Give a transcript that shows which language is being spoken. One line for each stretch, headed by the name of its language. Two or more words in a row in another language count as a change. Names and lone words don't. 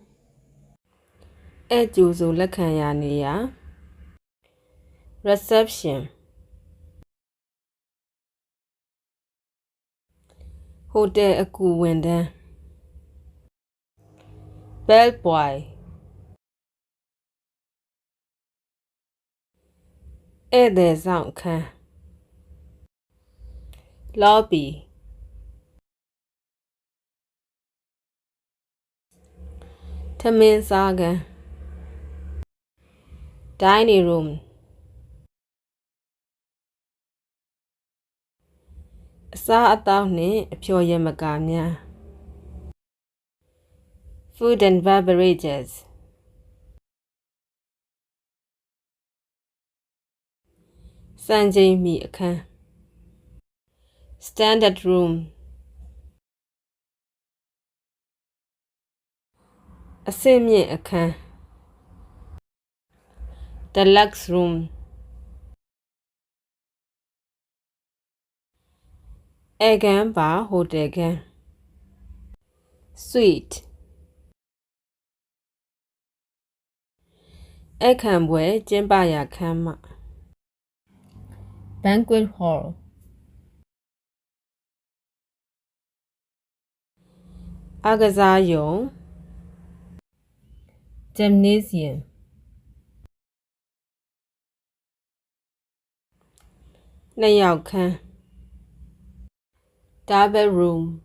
Burmese: အဲ့ကျိုးဆိုလက်ခံရနေရ reception ဟိုတယ်အကူဝန်ထမ်း
English: bell boy
Burmese: ဧည့်သည်ဆောင်အခန်း lobby ထမင်းစားခန်း
English: dining room
Burmese: အစားအသောက်နှင့်အဖျော်ယမကာများ
English: food and beverages
Burmese: စံချိန်မီအခန်း
English: standard room
Burmese: အဆင့်မြင့်အခန်း
English: deluxe room
Burmese: ဧကန်းပါဟိုတယ်ခန်း suite အခမ်းပွဲကျင်းပရာခန်းမ
English: banquet hall
Burmese: အားကစားရုံ gymnasium နှစ်ယောက်ခန်း
English: double room